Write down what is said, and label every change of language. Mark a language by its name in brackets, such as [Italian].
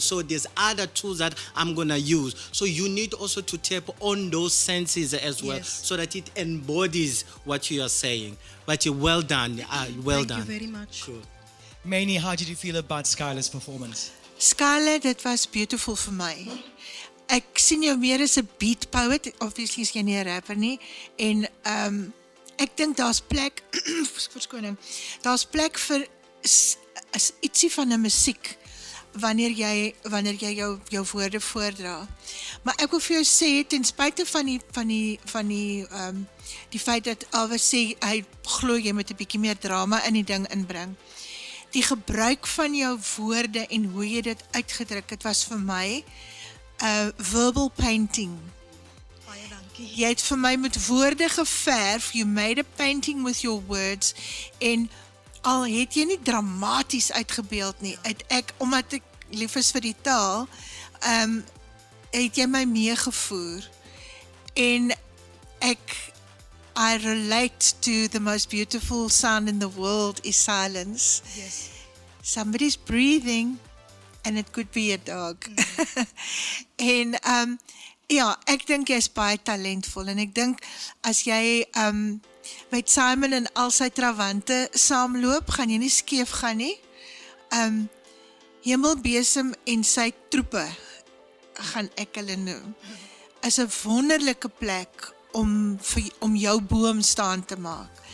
[English] So there's other tools that I'm going to use. So you need also to tap on those senses as well, Yes. so that it embodies what you are saying. But you're well done, well Thank done. you very much. Cool. Mynie, how did you feel about Skylar's performance? [Afrikaans] Skylar, dit was beautiful vir my. Ek sien jou meer as 'n beat poet. Obviously is jy nie 'n rapper nie. En ek dink daar's plek verskoning. Daar's plek vir as ietsie van 'n musiek wanneer jy jou woorde voordra. Maar ek wil vir jou sê, ten spyte van die feit dat Elvis sê hy glo jy moet 'n bietjie meer drama in die ding inbring. Die gebruik van jou woorde en hoe jy dit uitgedruk het, was vir my [English] verbal painting. [Afrikaans] Baie dankie. Jy het vir my met woorde geverf, [English] you made a painting with your words, [Afrikaans] en al het jy nie dramaties uitgebeeld nie, het ek, omdat ek lief is vir die taal, het jy my meegevoer, en [English] I relate to the most beautiful sound in the world is silence. Yes. Somebody's breathing, and it could be a dog. [Afrikaans] En ja, ek dink jy is baie talentvol, en ek dink as jy met Simon en al sy trawante saamloop, gaan jy nie skeef gaan nie. Hemelbesem en sy troepe, gaan ek hulle noem, is 'n wonderlike plek om jou boom staan te maak.